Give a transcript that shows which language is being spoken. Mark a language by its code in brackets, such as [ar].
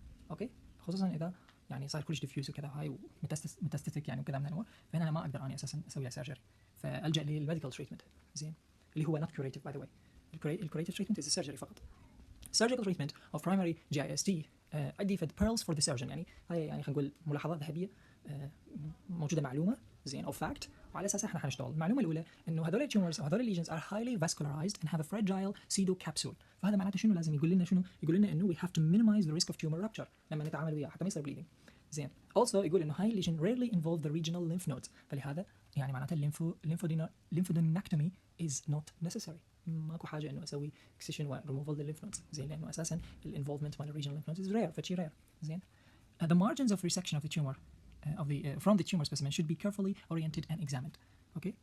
[ar] اوكي، خصوصا اذا يعني صار كلش ديفيوز وكذا هاي وميتاستاتيك يعني وكذا من الامور، فهنا انا ما اقدر اني اساسا اسوي لها سيرجري، فالجا للميديكال تريتمنت، زين، اللي هو [en] not curative by the way. [ar] الكوريتيف تريتمنت is a surgery فقط. [en] Surgical treatment of primary GIST [ar] عندي فد pearls for the surgeon، يعني هاي يعني خلينا نقول ملاحظات ذهبيه موجوده معلومه، زين، او fact، وعلى اساسها احنا حنشتغل. المعلومه الاولى انه هذول التيومرز وهذول الليجنز [en] are highly vascularized and have a fragile pseudocapsule. [ar] فهذا معناته شنو؟ لازم يقول لنا شنو؟ يقول لنا انه [en] we have to minimize the risk of tumor rupture [ar] لما نتعامل وياه حتى ما يصير bleeding، زين. [en] also [ar] يقول انه هاي [en] lesion rarely involve the regional lymph nodes، فلهذا يعني معناته lymphadenectomy is not necessary. [ar] ماكو حاجه انه اسوي اكسيشن وريموفال للليمف نودز، زين، لانه اساسا الانفولفمنت مال الريجنال lymph nodes is rare، فشي rare، زين. [en] The margins of resection of the tumor from the tumor specimen should be carefully oriented and examined. Okay.